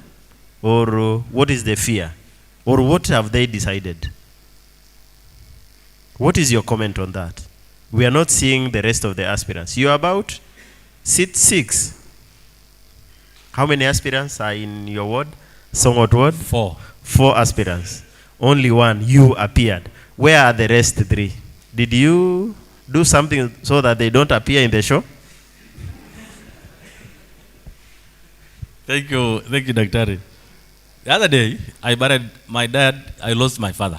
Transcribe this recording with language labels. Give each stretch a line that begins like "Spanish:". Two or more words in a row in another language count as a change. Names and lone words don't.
English: Or what is the fear? Or what have they decided? What is your comment on that? We are not seeing the rest of the aspirants. You are about seat 6. How many aspirants are in your ward? Song'ot ward? 4. 4 aspirants. Only 1, you appeared. Where are the rest 3? Did you do something so that they don't appear in the show? Thank you, Dr. The other day, I buried my dad, I lost my father.